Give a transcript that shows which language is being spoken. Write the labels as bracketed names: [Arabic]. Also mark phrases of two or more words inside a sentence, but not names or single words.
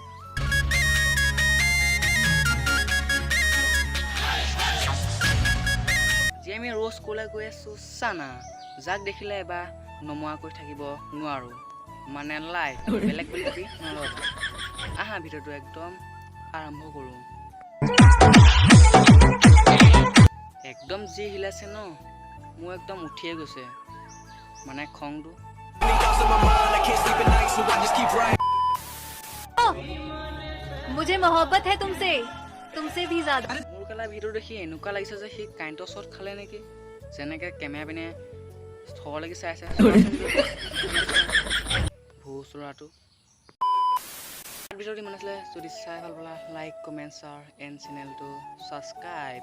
[Assamese] আজি আমি ৰোষ্ট কৰিবলৈ গৈ আছোঁ চানা, যাক দেখিলে এবাৰ নমোৱাকৈ থাকিব নোৱাৰোঁ, মানে লাইক বেলেগ বুলি নল'বা। আহা ভিডিঅ'টো একদম আৰম্ভ কৰোঁ। একদম যি হিলাইছে ন, মোৰ একদম উঠিয়ে গৈছে মানে খংটো। [Hindi] मुझे मोहब्बत है तुमसे भी ज्यादा। [Assamese] মোৰ কালা ভিডিঅ' দেখি এনেকুৱা লাগিছে যে সি কাৰেণ্টৰ শ্বট খালে নেকি, যেনেকৈ কেমেৰা পিনে থৰ লাগি চাই আছে ভোচৰাটো। ভিডিঅ'টো ইমান আছিলে, যদি চাই ভাল পালা [English] like comment share and [Assamese] চেনেলটো ছাবস্ক্ৰাইব।